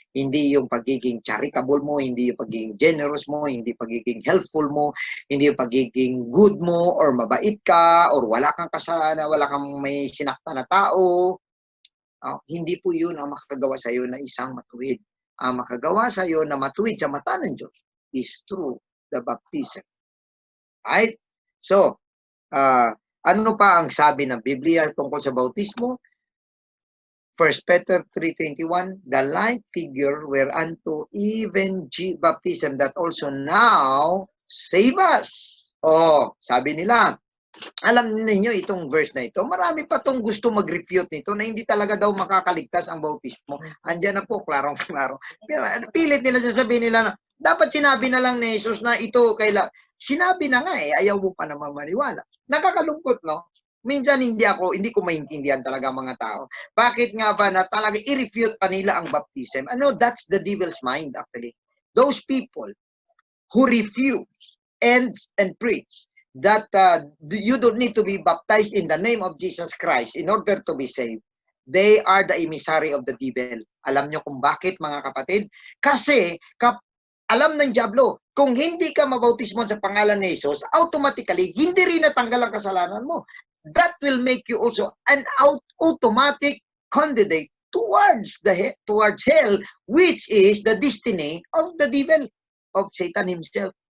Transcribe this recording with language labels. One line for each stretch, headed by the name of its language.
Filipino: Hindi yung pagiging charitable mo, hindi yung pagiging generous mo, hindi pagiging helpful mo, hindi yung pagiging good mo, or mabait ka, or wala kang kasalanan, wala kang may sinaktan na tao. Hindi po yun ang makagawa sa iyo na isang matuwid. Ang makagawa sa iyo na matuwid sa mata ng Diyos
English: is through the baptism.
Filipino: Right? So, ano pa ang sabi ng Biblia tungkol sa bautismo?
English: 1 Peter 3:21, the like figure whereunto even baptism that also now save us.
Filipino: Oh, sabi nila, alam niyo itong verse na ito, marami pa tong gusto mag-refute nito na hindi talaga daw makakaligtas ang bautismo. Andiyan na po, klarong-klaro. Pilit nila sasabihin nila na, dapat sinabi na lang ni Jesus na ito sinabi na nga ayaw mo pa naman maniwala. Nakakalungkot, no? Minsan hindi ko maintindihan talaga mga tao. Bakit nga ba na talaga i-refute pa nila ang baptism?
English: That's the devil's mind actually. Those people who refuse and preach that you don't need to be baptized in the name of Jesus Christ in order to be saved. They are the emissary of the devil.
Filipino: Alam nyo kung bakit, mga kapatid? Kasi alam ng diablo, kung hindi ka mabautismo sa pangalan ni Jesus, automatically hindi rin natanggal ang kasalanan mo.
English: That will make you also an automatic candidate towards hell, which is the destiny of the devil, of Satan himself.